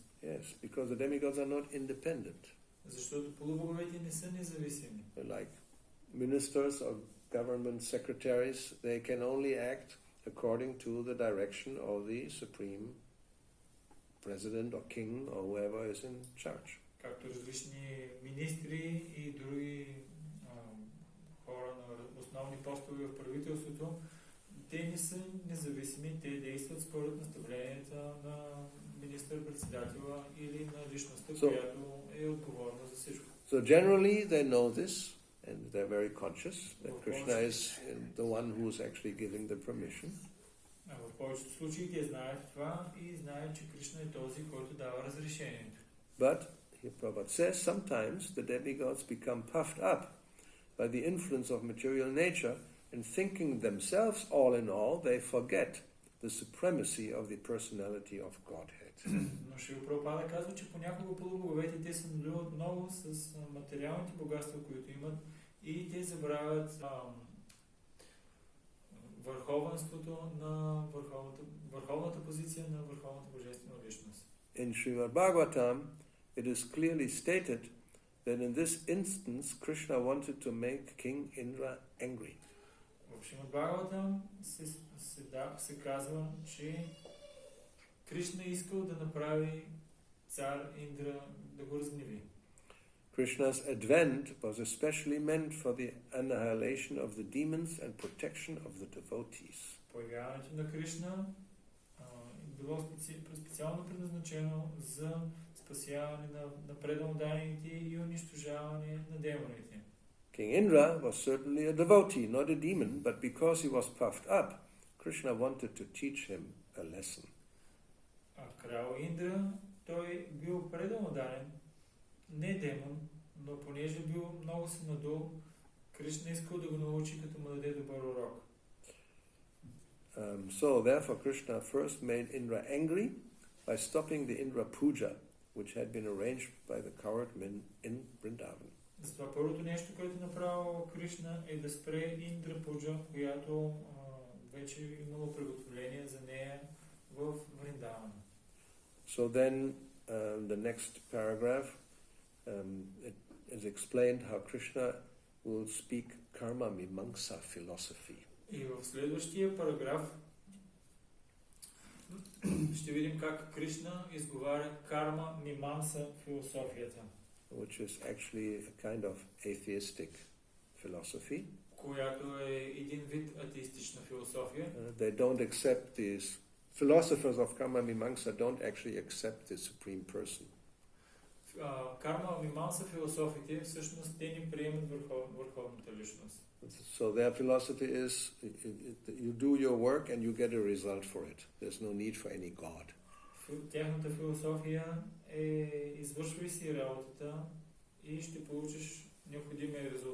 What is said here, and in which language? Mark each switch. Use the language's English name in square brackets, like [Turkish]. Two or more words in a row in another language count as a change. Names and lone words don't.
[English] Yes, because the demigods are not independent. [Bulgarian] Защото полубоговете не са независими. [English] Like ministers or government secretaries, they can only act according to the direction of the Supreme President or King or whoever is in charge. [Bulgarian] Както различни министри и други хора на основни постове в правителството, те не са независими, те действат според наставленията на министър-председателя или на личността, която е отговорна за всичко. [English] So generally they know this and they're very conscious that Krishna is the one who is actually giving the permission. [Bulgarian] В повечето случаи те знаят това и знаят, че Кришна е този, който дава разрешението. [English] But, here Prabhupada says, sometimes the demigods become puffed up by the influence of material nature, and thinking themselves all in all, they forget the supremacy of the personality of Godhead. [Bulgarian] Но Шрила Прабхупада казва, че понякога полубоговете те се надуват много с материалните богатства, които имат, и те забравят върховенството на върховната позиция на Върховната Божествена Личност. [English] In Srimad Bhagavatam, it is clearly stated that in this instance Krishna wanted to make King Indra angry. [Bulgarian] В Шримад Бхагаватам се казва, че Кришна искал да направи цар Индра да го разгневи. [English] Krishna's advent was especially meant for the annihilation of the demons and protection of the devotees. [Bulgarian] Появяването на Кришна било специално предназначено за спасяване на преданданите и унищожаване на демоните. [English] King Indra was certainly a devotee, not a demon, but because he was puffed up, Krishna wanted to teach him a lesson. [Bulgarian] Крал Индра, той бил преданодарен, не демон, но понеже бил много се надул, Кришна искал да го научи, като му даде добър урок. [English] So therefore Krishna first made Indra angry by stopping the Indra-puja, which had been arranged by the coward men in Vrindavan. [Bulgarian] Затова първото нещо, което направил Кришна, е да спре Индра-пуджа, която вече имало приготовление за нея в Вриндаван. [English] So then the next paragraph it is explained how Krishna will speak karma mimamsa philosophy. [Bulgarian] И в следващия параграф ще видим как Кришна изговаря карма мимамса философията. [English] Which is actually a kind of atheistic philosophy. [Bulgarian] Която е един вид атеистична философия. [English] They don't accept these philosophers of karma mimamsa don't actually accept the supreme person. [Bulgarian] Карма мимамса философите всъщност те не приемат върховната личност. [English] So their philosophy is you do your work and you get a result for it. There's no need for any god. [Bulgarian] Тяхната философия е извършвай си работата и ще получиш необходимия резултат.